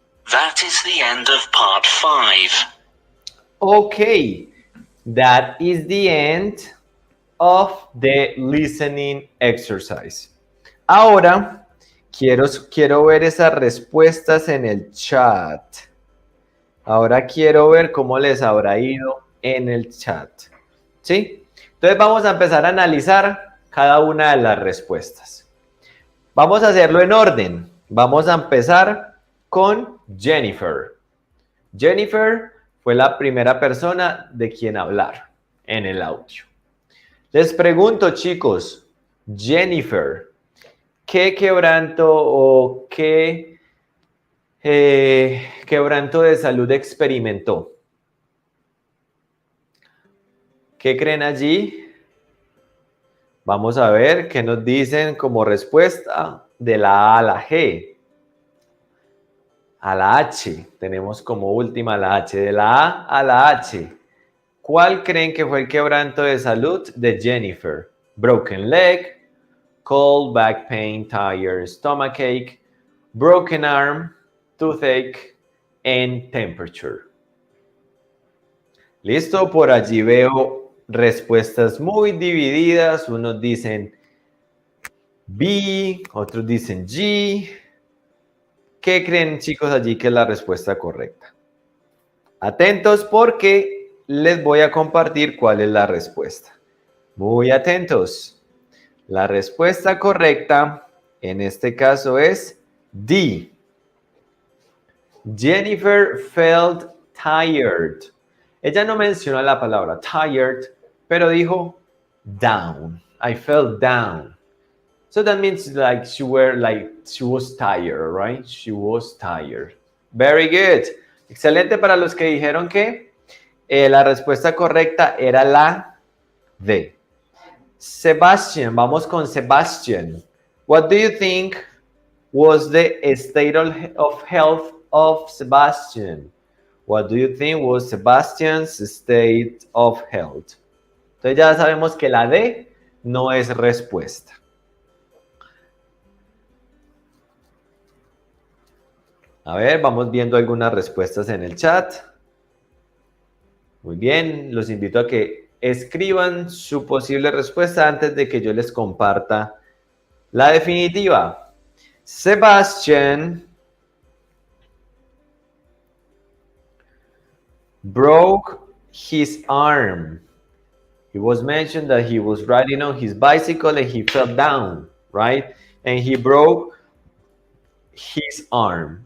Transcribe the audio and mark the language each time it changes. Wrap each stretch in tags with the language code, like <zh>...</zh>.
<en>That is the end of part 5. Okay, that is the end of the listening exercise.</en> <es>Ahora, quiero ver esas respuestas en el chat. Ahora quiero ver cómo les habrá ido en el chat. ¿Sí? Entonces vamos a empezar a analizar cada una de las respuestas. Vamos a hacerlo en orden. Vamos a empezar con Jennifer. Jennifer fue la primera persona de quien hablar en el audio. Les pregunto, chicos, Jennifer, ¿qué quebranto o qué quebranto de salud experimentó? ¿Qué creen allí? Vamos a ver qué nos dicen como respuesta de la A a la G. A la H, tenemos como última la H, de la A a la H. ¿Cuál creen que fue el quebranto de salud de Jennifer?</es> <en>Broken leg, cold, back pain, tired, stomachache, broken arm, toothache, and temperature.</en> <es>¿Listo? Por allí veo respuestas muy divididas. Unos dicen B, otros dicen G. ¿Qué creen, chicos, allí que es la respuesta correcta? Atentos porque les voy a compartir cuál es la respuesta. Muy atentos. La respuesta correcta en este caso es D.</es> <en>Jennifer felt tired.</en> <es>Ella no mencionó la palabra tired, pero dijo down.</es> <en>I felt down. So that means like she was tired, right? She was tired. Very good.</en> <es>Excelente para los que dijeron que la respuesta correcta era la D. Sebastian, vamos con Sebastian.</es> <en>What do you think was the state of health of Sebastian? What do you think was Sebastian's state of health?</en> <es>Entonces ya sabemos que la D no es respuesta. A ver, vamos viendo algunas respuestas en el chat. Muy bien, los invito a que escriban su posible respuesta antes de que yo les comparta la definitiva.</es> <en>Sebastian broke his arm. It was mentioned that he was riding on his bicycle and he fell down, right? And he broke his arm.</en>